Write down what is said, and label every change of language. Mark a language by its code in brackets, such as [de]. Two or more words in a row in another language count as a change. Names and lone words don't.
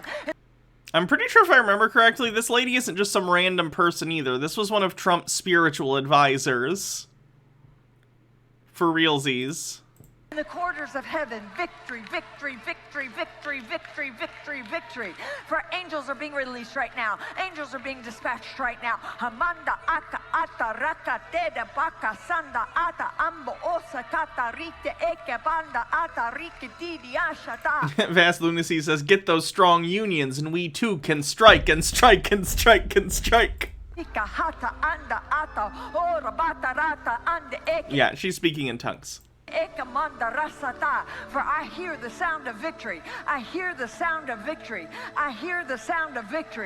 [en] I'm pretty sure if I remember correctly, this lady isn't just some random person either. This was one of Trump's spiritual advisors. For realsies. In the corridors of heaven, victory, victory, victory, victory, victory, victory, victory. For angels are being released right now. Angels are being dispatched right now. Hamanda aka ata raka teda baka sanda ata ambo osa kata rite eke banda ata rike didi ashata. Vast Lunacy says, get those strong unions and we too can strike and strike and strike and strike. Yeah, she's speaking in tongues. For I hear the sound of victory. I hear the sound of victory. I hear the sound of victory.